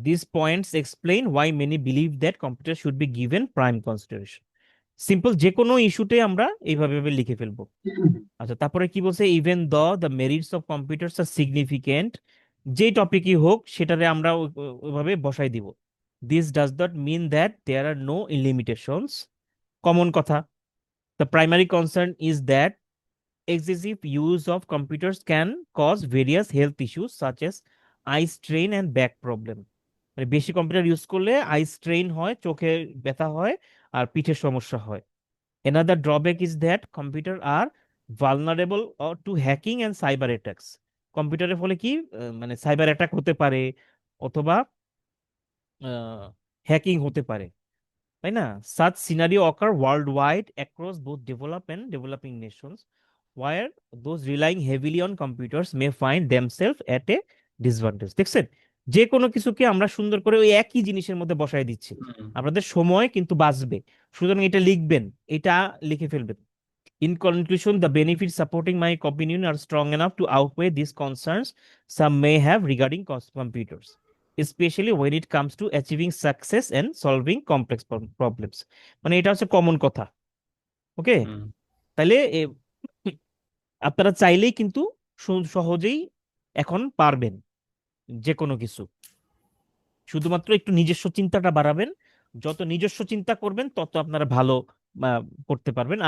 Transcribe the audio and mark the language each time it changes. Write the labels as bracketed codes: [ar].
[en] These points explain why many believe that computers should be given prime consideration. [bn] Simple যে কোনো ইস্যুতে আমরা এইভাবে ভাবে লিখে ফেলবো। আচ্ছা, তারপরে কি বলছে, [en] even the merits of computers are significant, [bn] যে টপিকই হোক সেটারে আমরা ওইভাবে বসাই দিব। [en] This does not mean that there are no limitations. [bn] Common কথা, [en] The primary concern is that excessive use of computers can cause various health issues such as eye strain and back problem. [bn] মানে বেশি computer use করলে I strain হয়, চোখে ব্যথা হয় আর পিঠের সমস্যা হয়। [en] Another drawback is that computers are vulnerable to hacking and cyber attacks. [bn] কম্পিউটারের ফলে কি মানে সাইবার অ্যাটাক হতে পারে অথবা হ্যাকিং হতে পারে, তাই না? [en] Such scenario occur worldwide across both developed and developing nations, where those relying heavily on computers may find themselves at a disadvantage. [bn] দেখছেন, যে কোনো কিছুকে আমরা সুন্দর করে ওই একই জিনিসের মধ্যে বসায় দিচ্ছি, হুম। আপনাদের সময় কিন্তু বাঁচবে। সুতরাং এটা লিখবেন, এটা লিখে ফেলবেন। [en] In conclusion, the benefits supporting my opinion are strong enough to outweigh these concerns some may have regarding computers, especially when it comes to achieving success and solving complex problems. [bn] মানে এটা হচ্ছে কমন কথা। ওকে, হুম। তাহলে আপনারা চাইলেই কিন্তু সহজেই এখন পারবেন যে কোনো কিছু, শুধুমাত্র একটু নিজস্ব চিন্তাটা বাড়াবেন। যত নিজস্ব চিন্তা করবেন তত আপনারা ভালো করতে পারবেন।